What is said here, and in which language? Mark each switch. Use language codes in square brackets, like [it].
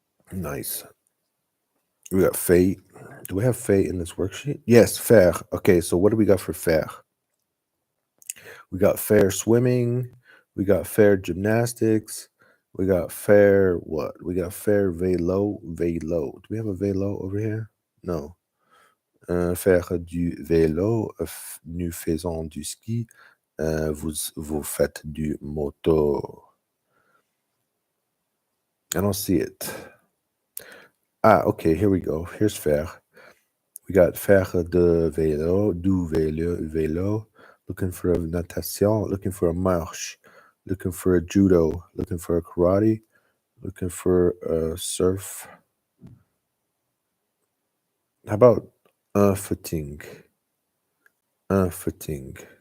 [en] Nice. We got fait. Do we have fait in this worksheet? Yes, faire. Okay, so what do we got for faire? We got fair swimming. We got fair gymnastics. We got fair what? We got fair vélo. Do we have a vélo over here? No. [fr] Faire du vélo. Nous faisons du ski. Vous faites du moto. [en] I don't see it. Ah, okay, here we go. Here's faire. We got [fr] faire de vélo, du vélo. [en] Looking for a natation, looking for a marche, looking for a judo, looking for a karate, looking for a surf. How about un footing? Un footing.